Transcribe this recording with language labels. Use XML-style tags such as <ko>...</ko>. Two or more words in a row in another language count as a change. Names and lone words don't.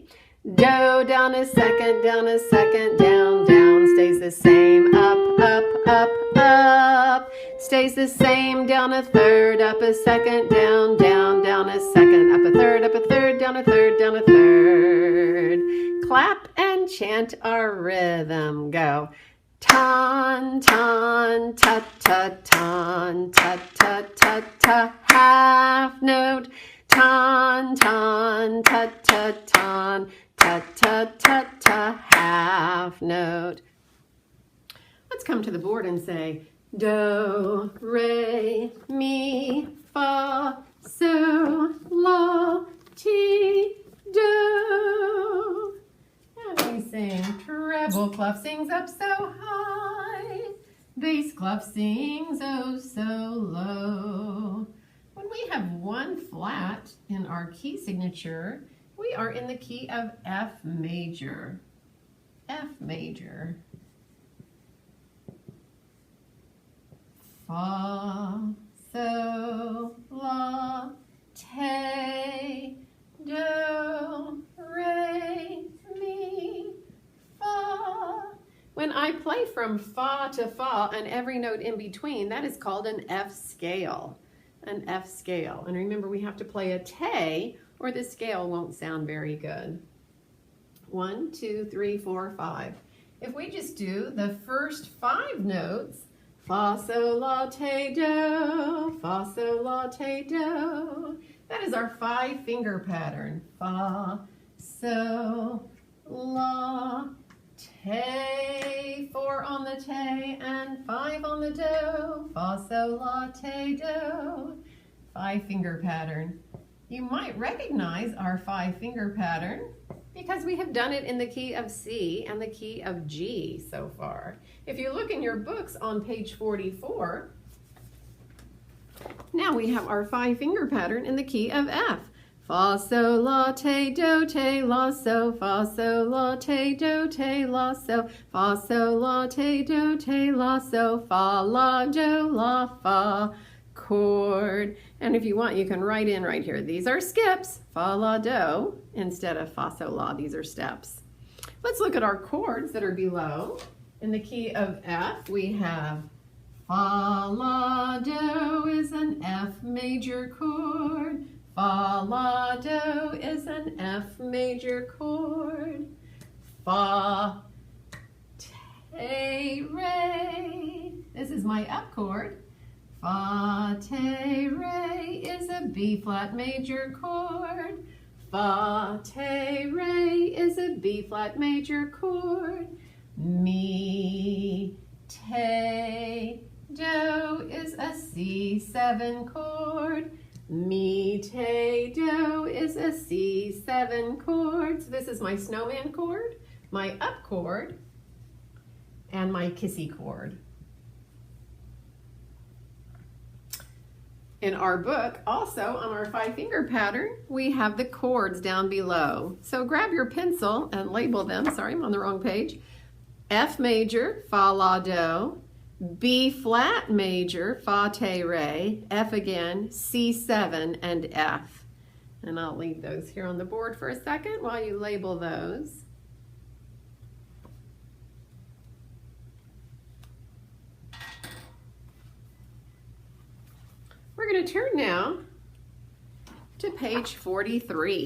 <en>Do down a second, down, down, stays the same, up, up, up, up, stays the same, down a third, up a second, down, down a second, up a third, down a third, down a third. Clap and chant our rhythm. Go. Ton, ton, ta, ta, ton, ta, ta, ta, ta, half note. Ton, ton, ta, ta, ton, ta, ta, ta, ta, half note. Let's come to the board and say, do, re, mi, fa, so, la, ti, do. And we sing, treble clef sings up so high, bass clef sings oh so low. When we have one flat in our key signature, we are in the key of F major. F major. Fa, so, la, te, do, re, mi, When I play from fa to fa and every note in between, that is called an F scale. An F scale. And remember, we have to play a te or the scale won't sound very good. 1, 2, 3, 4, 5. If we just do the first 5 notes, fa, sol, la, te, do, fa, sol, la, te, do. That is our 5-finger pattern. Fa, sol, la, te. 4 on the te and 5 on the do. Fa, sol, la, te, do. 5-finger pattern. You might recognize our 5-finger pattern because we have done it in the key of C and the key of G so far. If you look in your books on page 44, now we have our 5-finger pattern in the key of F. Fa, sol, la, te, do, te, la, so, fa, sol, la, te, do, te, la, so, fa, sol, la, te, do, te, la, so, fa, la, do, la, fa, chord. And if you want, you can write in right here. These are skips, fa, la, do, instead of fa, sol, la. These are steps. Let's look at our chords that are below. In the key of F, we have fa, la, do is an F major chord. Fa, la, do is an F major chord. Fa, te, re. This is my F chord. Fa, te, re is a B flat major chord. Fa, te, re is a B flat major chord. Mi, te, do is a C7 chord. Mi, te, do is a C7 chord. So this is my snowman chord, my up chord, and my kissy chord. In our book, also on our 5-finger pattern, we have the chords down below. So grab your pencil and label them. Sorry, I'm on the wrong page. F major, fa, la, do. B flat major, fa, te, re. F again, C7 and F. And I'll leave those here on the board for a second while you label those. We're going to turn now to page 43.</en>